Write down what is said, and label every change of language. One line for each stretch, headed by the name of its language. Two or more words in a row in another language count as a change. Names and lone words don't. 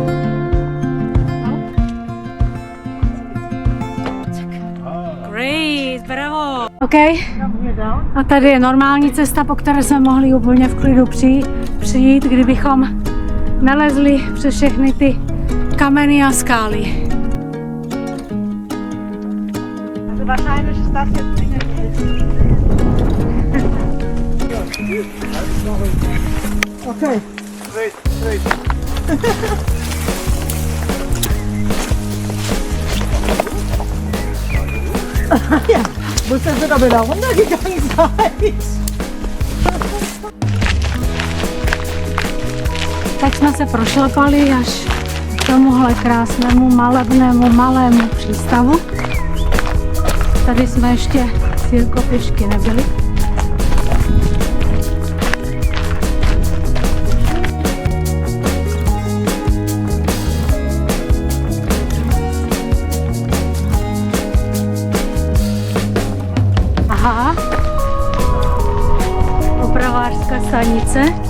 English: Great, bravo. OK.
Czech: A tady je normální cesta, po které jsme mohli úplně v klidu přijít, kdybychom nalezli přes všechny ty kameny a skály.
English: Okay. Straight.
German: Wo sind wir da wieder runtergegangen seid?
Czech: Tak jsme se prošlapali až k tomuhle krásnému, malebnému, malému přístavu. Tady jsme ještě chvílko pěšky nebyli. Aha, opravářská stanice.